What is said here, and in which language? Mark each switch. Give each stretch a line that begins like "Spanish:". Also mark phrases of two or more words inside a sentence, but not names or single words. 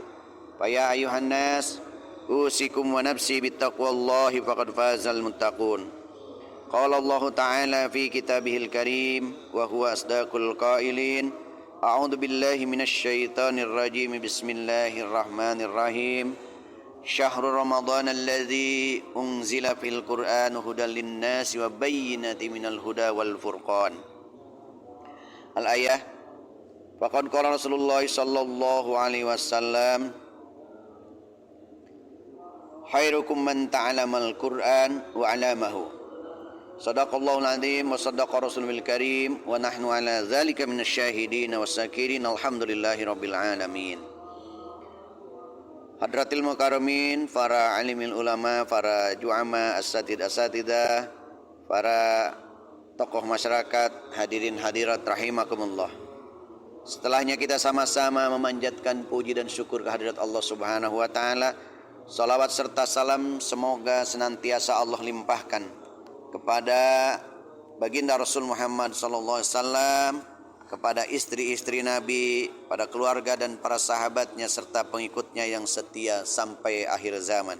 Arabic: فيا أيها الناس أوصيكم ونفسي بتقوى الله فقد فاز المتقون. قال الله تعالى في كتابه الكريم وهو أصدق القائلين. أعوذ بالله من الشيطان الرجيم. بسم الله الرحمن الرحيم. شهر رمضان الذي أنزل في القرآن هدى للناس وبينات من الهدى والفرقان. الآية. فقد قال رسول الله صلى الله عليه وسلم، خيركم من تعلم القرآن وعلمه. صدق الله العظيم وصدق رسوله الكريم ونحن على ذلك من الشاهدين والشاكرين. الحمد لله رب العالمين. حضرات المكرمين,
Indonesian: para
Arabic: عالم العلماء,
Indonesian: para ju'ama, asatidah, para tokoh masyarakat,
Arabic: الحاضرين الحاضرات رحمكم الله.
Indonesian: Setelahnya kita sama-sama memanjatkan puji dan syukur kehadirat Allah
Arabic: سبحانه وتعالى.
Indonesian: Salawat serta salam semoga senantiasa Allah limpahkan kepada baginda Rasul Muhammad
Arabic: صلى الله عليه وسلم,
Indonesian: kepada istri-istri Nabi, pada keluarga dan para sahabatnya serta pengikutnya yang setia sampai akhir zaman.